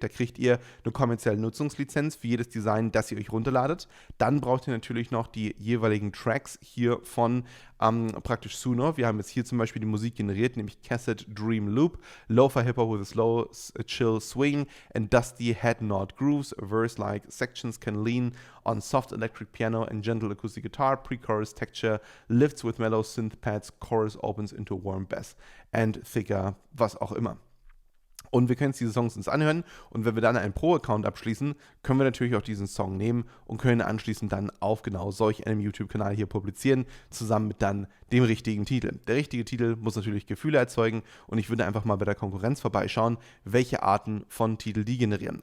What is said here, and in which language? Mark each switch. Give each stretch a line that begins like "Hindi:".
German: Da kriegt ihr eine kommerzielle Nutzungslizenz für jedes Design, das ihr euch runterladet. Dann braucht ihr natürlich noch die jeweiligen Tracks hier von praktisch Suno. Wir haben jetzt hier zum Beispiel die Musik generiert, nämlich Cassette Dream Loop,
English: Lo-Fi Hip-Hop with a slow, chill swing and dusty head nod grooves. Verse-like sections can lean on soft electric piano and gentle acoustic guitar. Pre-chorus texture lifts with mellow synth pads. Chorus opens into warm bass and thicker,
German: was auch immer. Und wir können jetzt diese Songs uns anhören und wenn wir dann einen Pro-Account abschließen, können wir natürlich auch diesen Song nehmen und können anschließend dann auf genau solch einem YouTube-Kanal hier publizieren, zusammen mit dann dem richtigen Titel. Der richtige Titel muss natürlich Gefühle erzeugen und ich würde einfach mal bei der Konkurrenz vorbeischauen, welche Arten von Titel die generieren.